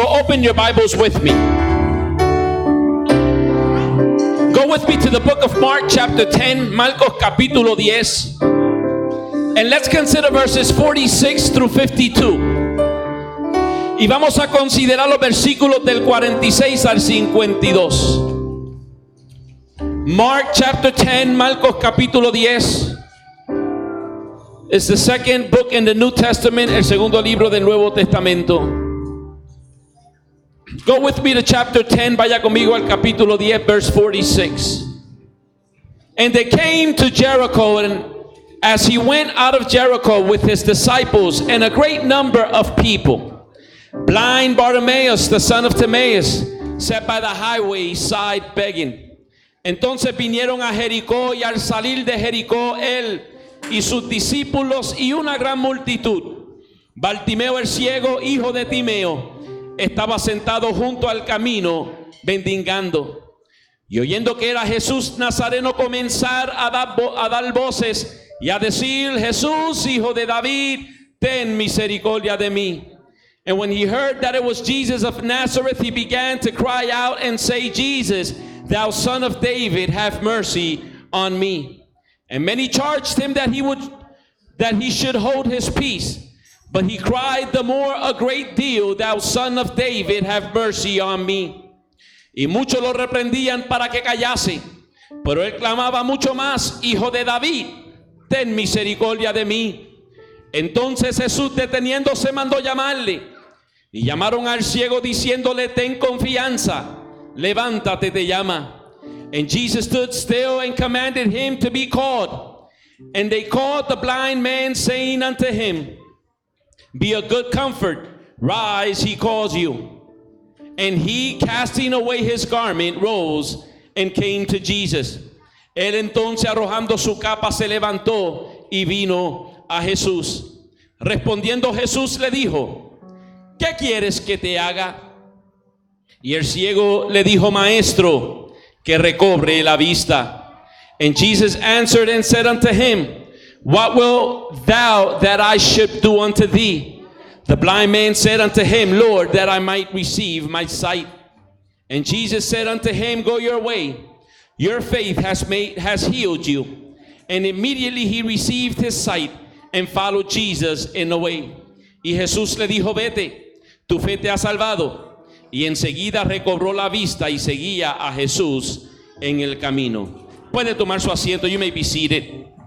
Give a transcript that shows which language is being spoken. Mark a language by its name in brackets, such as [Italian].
[English] Open your Bibles with me. Go with me to the book of Mark chapter 10, [Spanish] Marcos capítulo 10. [English] And let's consider verses 46 through 52. [Spanish] Y vamos a considerar los versículos del 46 al 52. [English] Mark chapter 10, [Spanish] Marcos capítulo 10. [English] It's the second book in the New Testament, [Spanish] el segundo libro del Nuevo Testamento. [English] Go with me to chapter 10, [Spanish] vaya conmigo al capítulo 10, [English] verse 46. And they came to Jericho, and as he went out of Jericho with his disciples and a great number of people, blind Bartimaeus, the son of Timaeus, sat by the highway side begging. [Spanish] Entonces vinieron a Jericó, y al salir de Jericó él y sus discípulos y una gran multitud, Bartimeo el ciego, hijo de Timeo, estaba sentado junto al camino mendigando. Y oyendo que era Jesús Nazareno, comenzar a dar voces y a decir: Jesús, hijo de David, ten misericordia de mí. [English] And when he heard that it was Jesus of Nazareth, he began to cry out and say, Jesus, thou son of David, have mercy on me. And many charged him that he should hold his peace. But he cried the more a great deal, thou son of David, have mercy on me. [Spanish] Y muchos lo reprendían para que callase, pero él clamaba mucho más: Hijo de David, ten misericordia de mí. Entonces Jesús, deteniéndose, mandó llamarle. Y llamaron al ciego diciéndole: ten confianza, levántate, te llama. [English] And Jesus stood still and commanded him to be called. And they called the blind man, saying unto him, be of good comfort, rise, he calls you. And he, casting away his garment, rose and came to Jesus. [Spanish] Él entonces, arrojando su capa, se levantó y vino a Jesús. Respondiendo Jesús le dijo: ¿qué quieres que te haga? Y el ciego le dijo: Maestro, que recobre la vista. [English] And Jesus answered and said unto him, what wilt thou that I should do unto thee? The blind man said unto him, Lord, that I might receive my sight. And Jesus said unto him, go your way, your faith has healed you. And immediately he received his sight and followed Jesus in the way. [Spanish] Y Jesús le dijo: vete, tu fe te ha salvado. Y enseguida recobró la vista y seguía a Jesús en el camino. Puede tomar su asiento. [English] You may be seated.